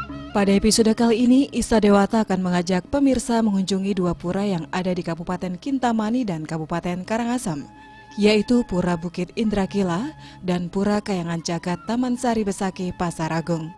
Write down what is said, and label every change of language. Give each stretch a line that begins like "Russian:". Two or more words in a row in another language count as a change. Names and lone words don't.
Indonesian: Pada episode kali ini, Ista Dewata akan mengajak pemirsa mengunjungi dua pura yang ada di Kabupaten Kintamani dan Kabupaten Karangasem, yaitu Pura Bukit Indrakila dan Pura Kayangan Jagat Taman Sari Besaki, Pasar Agung.